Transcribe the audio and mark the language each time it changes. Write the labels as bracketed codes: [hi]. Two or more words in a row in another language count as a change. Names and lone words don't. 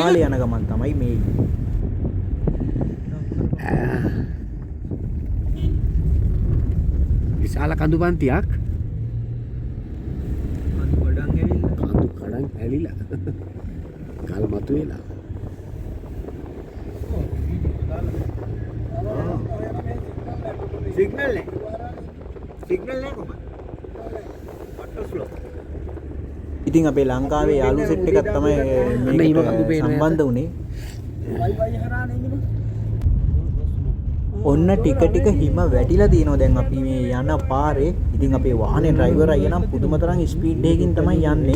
[si] මනාලි යන ගමන් තමයි මේ විශාල කඳු පන්තියක් කඳු කඩන් ඇලිලා ගල් මතුවෙලා सिग्नल नहीं कोमल वाटर फ्लो ඉතින් අපේ ලංකාවේ යාළු සෙට් එකක් තමයි මේකට සම්බන්ධ වුණේ. ඔන්න ටික ටික හිම වැටිලා තියෙනවා දැන් අපි මේ යන පාරේ. ඉතින් අපේ වාහනේ ඩ්‍රයිවර් අයියා නම් පුදුම තරම් ස්පීඩ් එකකින් තමයි යන්නේ.